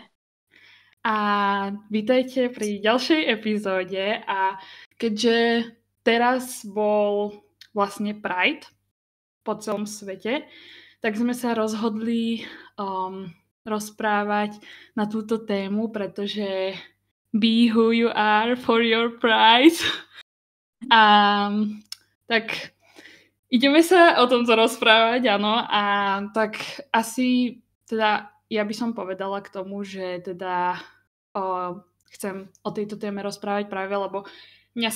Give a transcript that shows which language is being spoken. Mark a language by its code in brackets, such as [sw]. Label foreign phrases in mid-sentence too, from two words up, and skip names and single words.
[sk] A vítajte pri ďalšej epizóde. A keďže teraz bol vlastne Pride po celom svete, tak sme sa rozhodli rozprávať na túto tému, pretože [en] be who you are for your pride. [sk] A tak ideme sa o tomto rozprávať, áno, a tak asi teda ja by som povedala k tomu, že teda chcem o tejto téme rozprávať práve, lebo mňa